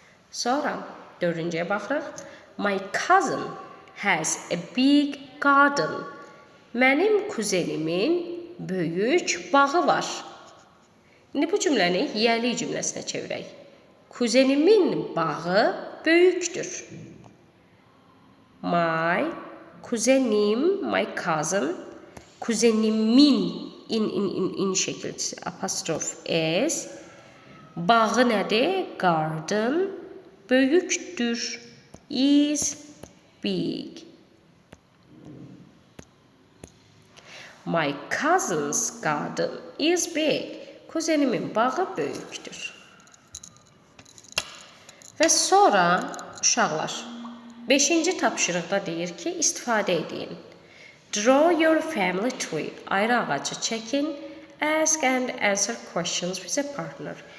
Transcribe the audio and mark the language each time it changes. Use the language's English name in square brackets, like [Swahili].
[Azerbaijani] Sonra dördüncüyə baxırıq. [English] My cousin has a big garden. [Azerbaijani] Mənim kuzenimin böyük bağı var. İndi bu cümləni yiyəlik cümləsinə çevirək. Kuzenimin bağı böyükdür. My, kuzenim, [English] my cousin, [Azerbaijani] kuzenimin, in şəkilçisi, apostrof S, bağı nədir? [English] Garden, [Azerbaijani] böyükdür, [English] is big. My cousin's garden is big. [Azerbaijani] Kuzenimin bağı böyükdür. Və sonra uşaqlar 5-ci tapşırıqda deyir ki, istifadə edin. [English] Draw your family tree. [Azerbaijani] Ayrı ağacı çəkin. [English] Ask and answer questions with a partner.